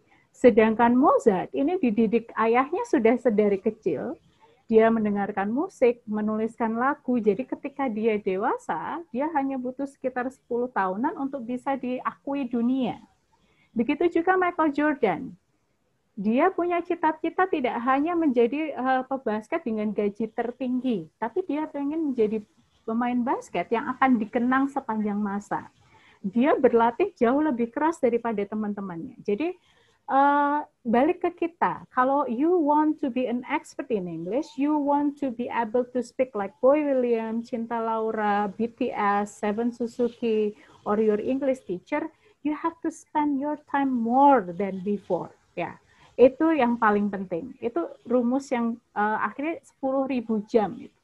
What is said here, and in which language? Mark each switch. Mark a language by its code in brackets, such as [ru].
[id] Sedangkan Mozart ini dididik ayahnya sudah sedari kecil, dia mendengarkan musik, menuliskan lagu, jadi ketika dia dewasa, dia hanya butuh sekitar 10 tahunan untuk bisa diakui dunia. Begitu juga Michael Jordan. Dia punya cita-cita tidak hanya menjadi pebasket dengan gaji tertinggi, tapi dia pengen menjadi pemain basket yang akan dikenang sepanjang masa. Dia berlatih jauh lebih keras daripada teman-temannya. Jadi balik ke kita, kalau [en] you want to be an expert in English, you want to be able to speak like Boy William, Cinta Laura, BTS, Seven Suzuki, or your English teacher, you have to spend your time more than before. [id] Ya. Itu yang paling penting. Itu rumus yang akhirnya 10.000 jam.